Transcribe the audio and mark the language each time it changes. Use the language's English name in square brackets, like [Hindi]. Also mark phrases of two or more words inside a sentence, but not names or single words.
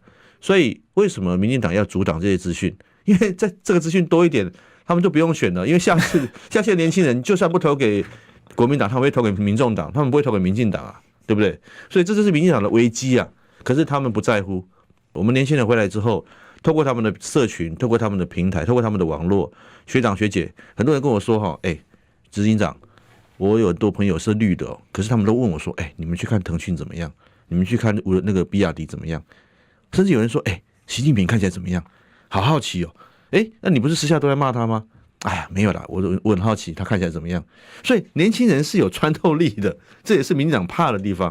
[Chinese] 所以為什麼民進黨要阻擋這些資訊？因為在這個資訊多一點，他們就不用選了。因為下次的年輕人就算不投給國民黨，他們會投給民眾黨，他們不會投給民進黨啊，對不對？所以這就是民進黨的危機啊。可是他們不在乎。我們年輕人回來之後，透過他們的社群，透過他們的平台，透過他們的網絡，學長學姐，很多人跟我說哈，執行長，我有很多朋友是綠的哦，可是他們都問我說，你們去看騰訊怎麼樣？你們去看那個比亞迪怎麼樣？甚至有人說，習近平看起來怎麼樣？好好奇哦，那你不是私下都在罵他嗎？哎呀，沒有啦，我很好奇他看起來怎麼樣。所以年輕人是有穿透力的，這也是民進黨怕的地方。